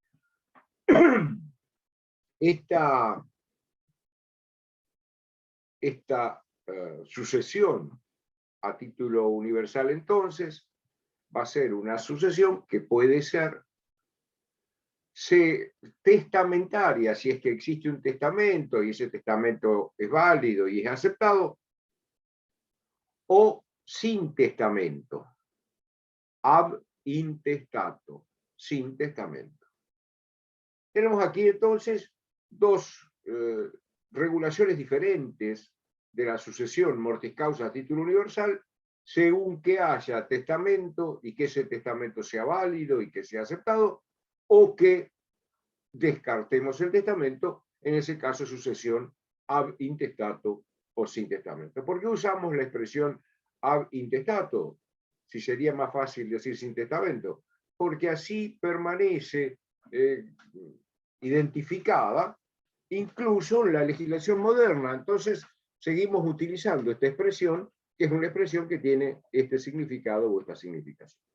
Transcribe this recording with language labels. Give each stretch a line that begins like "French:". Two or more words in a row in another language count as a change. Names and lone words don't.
Spanish: Esta sucesión a título universal, entonces, va a ser una sucesión que puede ser testamentaria, si es que existe un testamento y ese testamento es válido y es aceptado, o sin testamento,
Latin: ab intestato,
Spanish: sin testamento. Tenemos aquí entonces dos regulaciones diferentes de la sucesión
Latin: mortis causa
Spanish: a título universal, según que haya testamento y que ese testamento sea válido y que sea aceptado, o que descartemos el testamento, en ese caso sucesión
Latin: ab intestato
Spanish: o sin testamento. ¿Por qué usamos la expresión
Latin: ab intestato?
Spanish: Si sería más fácil decir sin testamento, porque así permanece identificada incluso en la legislación moderna. Entonces seguimos utilizando esta expresión, que es una expresión que tiene este significado o esta significación.